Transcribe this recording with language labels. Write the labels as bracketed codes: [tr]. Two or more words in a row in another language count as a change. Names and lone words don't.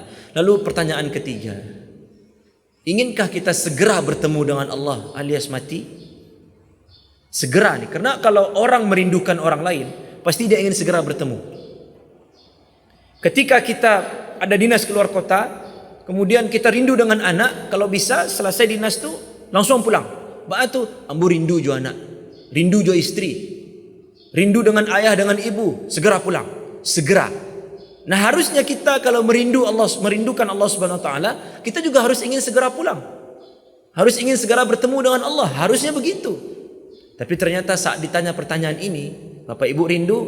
[id] Lalu pertanyaan ketiga, inginkah kita segera bertemu dengan Allah alias mati? Segera nih, karena kalau orang merindukan orang lain, pasti dia ingin segera bertemu. Ketika kita ada dinas keluar kota, kemudian kita rindu dengan anak, kalau bisa selesai dinas tu langsung pulang. [min] Baik tu, ambu rindu jo anak. [id] rindu jo istri, rindu dengan ayah, dengan ibu, segera pulang, segera. Nah, harusnya kita kalau merindukan Allah [ar] سبحانه وتعالى, [id] kita juga harus ingin segera pulang. Harus ingin segera bertemu dengan Allah, harusnya begitu. Tapi ternyata saat ditanya pertanyaan ini, Bapak Ibu rindu?